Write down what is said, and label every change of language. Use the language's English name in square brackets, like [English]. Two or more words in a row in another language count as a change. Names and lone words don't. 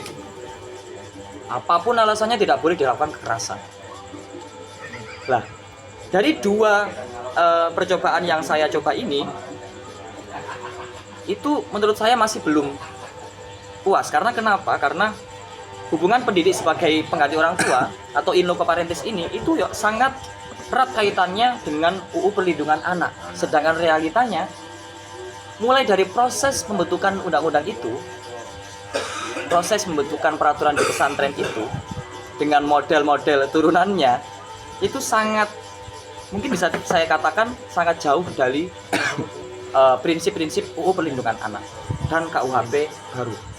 [Indonesian] Apapun alasannya tidak boleh dilakukan kekerasan. Lah, dari dua percobaan yang saya coba ini, itu menurut saya masih belum puas. Karena kenapa? Karena hubungan pendidik sebagai pengganti orang tua atau [Latin] in loco parentis [Indonesian] ini itu sangat erat kaitannya dengan UU Perlindungan Anak. Sedangkan realitanya, mulai dari proses pembentukan undang-undang itu, proses pembentukan peraturan di pesantren itu dengan model-model turunannya itu sangat mungkin bisa saya katakan sangat jauh dari prinsip-prinsip UU Perlindungan Anak dan KUHP baru.